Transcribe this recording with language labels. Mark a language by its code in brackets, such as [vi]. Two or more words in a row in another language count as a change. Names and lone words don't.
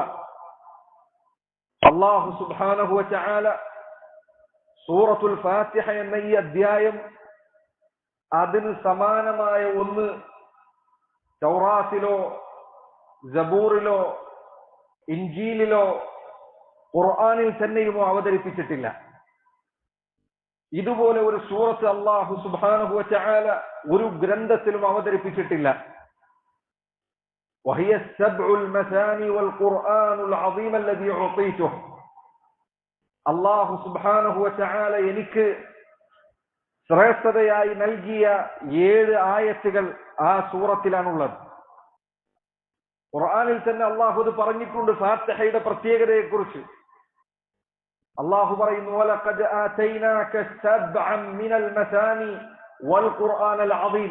[ar] الله سبحانه وتعالى [ml] സൂറത്തുൽ ഫാത്തിഹ എന്ന ഈ അധ്യായം അതിന് സമാനമായ ഒന്ന് തൗറാത്തിലോ സബൂറിലോ ഇൻജീലിലോ ഖുർആനിൽ തന്നെയുമോ അവതരിപ്പിച്ചിട്ടില്ല. ഇതുപോലെ ഒരു സൂറത്ത് [ar] الله سبحانه وتعالى [ml] ഒരു ഗ്രന്ഥത്തിലും അവതരിപ്പിച്ചിട്ടില്ല. [ar] وهي السبع المثاني والقرآن العظيم الذي أعطيته. الله سبحانه وتعالى [ml] എനിക്ക് ശ്രേഷ്ഠതയായി നൽകിയ 7 ആയത്തുകൾ ആ സൂറത്തിലാണുള്ളത്. ഖുർആനിൽ തന്നെ അല്ലാഹു ഇത് പറഞ്ഞിട്ടുണ്ട് ഫാത്തിഹയുടെ പ്രത്യേകതയെക്കുറിച്ച്. അല്ലാഹു പറയുന്നു [ar] ولقد آتيناك سبعا من المثاني والقرآن العظيم.